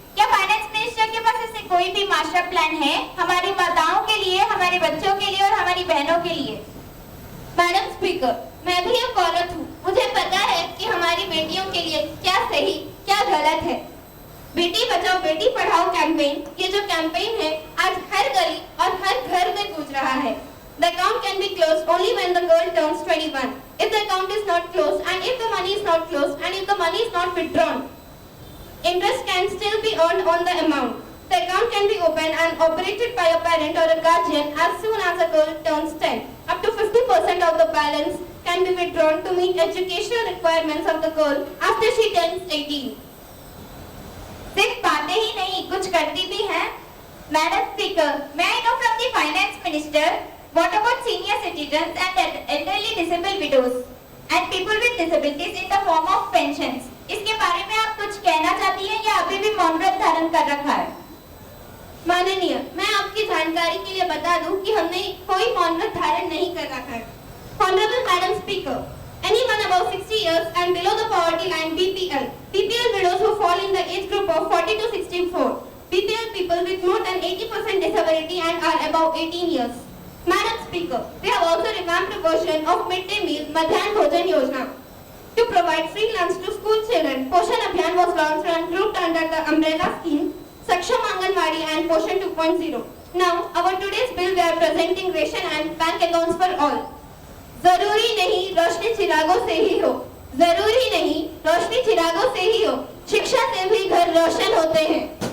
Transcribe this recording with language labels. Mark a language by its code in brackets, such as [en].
[hi] क्या finance minister के पास ऐसे कोई भी मास्टर प्लान है हमारी माताओं के लिए, हमारे बच्चों के लिए और हमारी बहनों के लिए? मैडम स्पीकर, मैं भी एक औरत हूँ। मुझे पता है कि हमारी बेटियों के लिए क्या सही क्या गलत है। बेटी बचाओ बेटी पढ़ाओ कैंपेन, ये जो कैंपेन है आज हर गली और हर घर में गूंज रहा है। [en] The account can be closed only when the girl turns 21. If the account is not closed and if the money is not closed and if the money is not withdrawn, interest can still be earned on the amount. The account can be opened and operated by a parent or a guardian as soon as a girl turns 10. Up to 50% of the balance can be withdrawn to meet educational requirements of the girl after she turns 18. [hi] सिर्फ बातें ही नहीं, कुछ करती भी हैं। [en] Madam Speaker, may I know from the Finance Minister, what about senior citizens and elderly disabled widows and people with disabilities in the form of pensions? [hi] इसके बारे में आप कुछ कहना चाहती हैं या अभी भी मौन व्रत धारण कर रखा है? माननीय, मैं आपकी जानकारी के लिए बता दूं कि हमने कोई मौन व्रत धारण नहीं कर रखा है। [en] Honorable Madam Speaker, anyone above 60 years and below the poverty line BPL widows who fall in the age group of 40 to 64, BPL people with more than 80% disability and are above 18 years. Madam Speaker, we have also revamped a version of midday meal Madhyan Bhojan Yojana to provide free lunch to school children. Poshan Abhiyan was launched and grouped under the umbrella scheme Saksham Anganwadi and Poshan 2.0. Now, our today's bill we are presenting ration and bank accounts for all. [hi] जरूरी नहीं रोशनी चिरागों से ही हो, जरूरी नहीं रोशनी चिरागों से ही हो, शिक्षा से भी घर रोशन होते हैं।